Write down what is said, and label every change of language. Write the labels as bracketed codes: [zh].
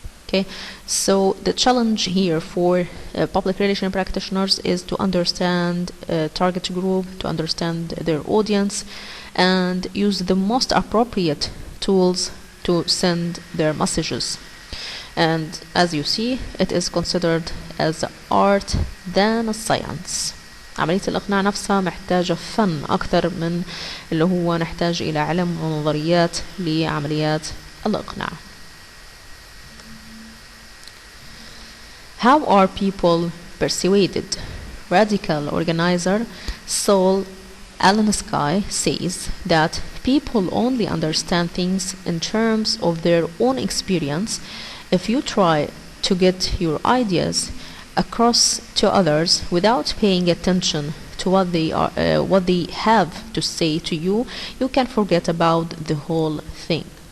[en] Okay, so the challenge here for public relation practitioners is to understand target group, to understand their audience, and use the most appropriate tools to send their messages. And as you see, it is considered as art than a science. [ar] عملية الإقناع نفسها محتاجة فن أكثر من اللي هو نحتاج إلى علم ونظريات لعمليات الإقناع. [en] How are people persuaded? Radical organizer Saul Alinsky says that people only understand things in terms of their own experience. If you try to get your ideas across to others without paying attention to what they have to say to you, you can forget about the whole thing.